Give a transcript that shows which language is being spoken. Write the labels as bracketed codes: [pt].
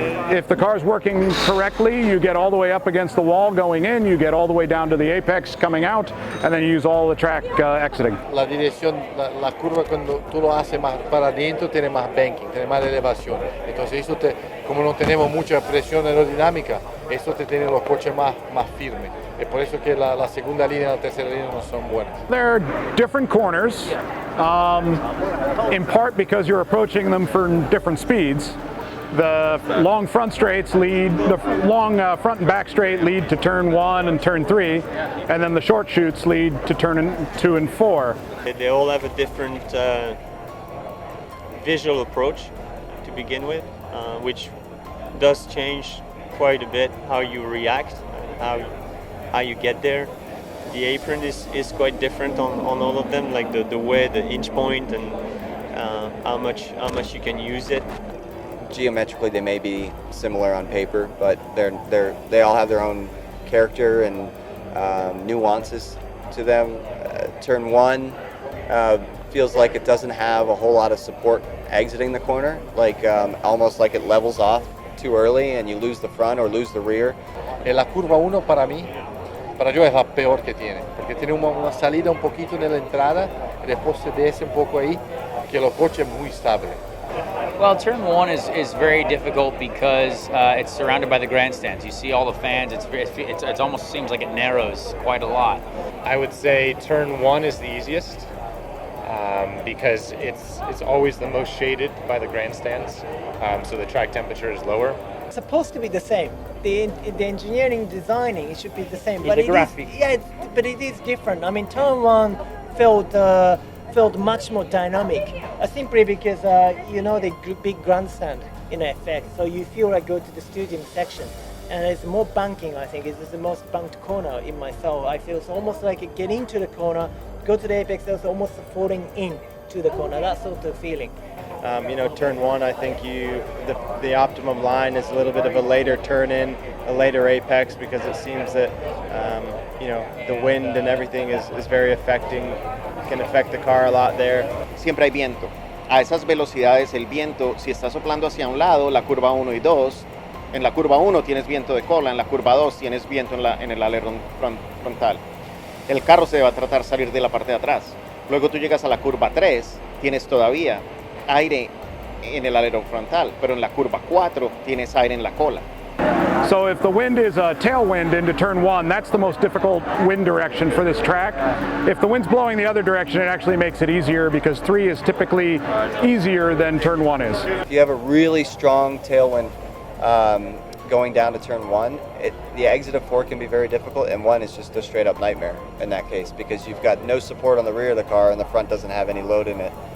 [en] If the car is working correctly, you get all the way up against the wall going in, you get all the way down to the apex coming out, and then you use all the track exiting. [es] La dirección, la curva cuando tú lo haces más para adentro tiene más banking, tiene más elevación. Entonces eso como no tenemos mucha presión aerodinámica, eso te tiene los coches más firmes. Es por eso que la segunda línea y la tercera línea no son buenas. [en] There are different corners, in part because you're approaching them for different speeds. The long front straights lead, the long front and back straight lead to turn 1 and turn 3, and then the short chutes lead to turn 2 and 4. They all have a different visual approach to begin with, which does change quite a bit how you react and how you get there. The apron is quite different on all of them, like the way, the inch point, and how much you can use it. Geometrically, they may be similar on paper, but they all have their own character and nuances to them. Turn 1 feels like it doesn't have a whole lot of support exiting the corner, like almost like it levels off too early and you lose the front or lose the rear. [es] La curva 1 para yo es la peor que tiene, porque tiene una salida un poquito en la entrada y después se desce un poco ahí, que los coches muy estable. [en] Well, turn 1 is very difficult because it's surrounded by the grandstands. You see all the fans. It almost seems like it narrows quite a lot. I would say turn 1 is the easiest because it's always the most shaded by the grandstands, so the track temperature is lower. It's supposed to be the same. The engineering designing, it should be the same. But the graphic. But it is different. I mean, turn 1 felt much more dynamic, simply because the big grandstand in effect, so you feel like go to the stadium section, and it's more banking. I think it's the most banked corner in myself. I feel it's almost like get into the corner, go to the apex, it's almost falling in to the corner, that sort of feeling. Turn 1, I think the optimum line is a little bit of a later turn in, a later apex, because it seems that the wind and everything is very can affect the car a lot there. [es] Siempre hay viento. A esas velocidades el viento, si está soplando hacia un lado, la curva 1 y 2, en la curva 1 tienes viento de cola, en la curva 2 tienes viento en el alerón frontal. El carro se va a tratar de salir de la parte de atrás. Luego tú llegas a la curva 3, tienes todavía aire en el alerón frontal, pero en la curva 4 tienes aire en la cola. [en] So if the wind is a tailwind into turn 1, that's the most difficult wind direction for this track. If the wind's blowing the other direction, it actually makes it easier because 3 is typically easier than turn 1 is. If you have a really strong tailwind going down to turn 1, the exit of 4 can be very difficult, and 1 is just a straight up nightmare in that case because you've got no support on the rear of the car and the front doesn't have any load in it.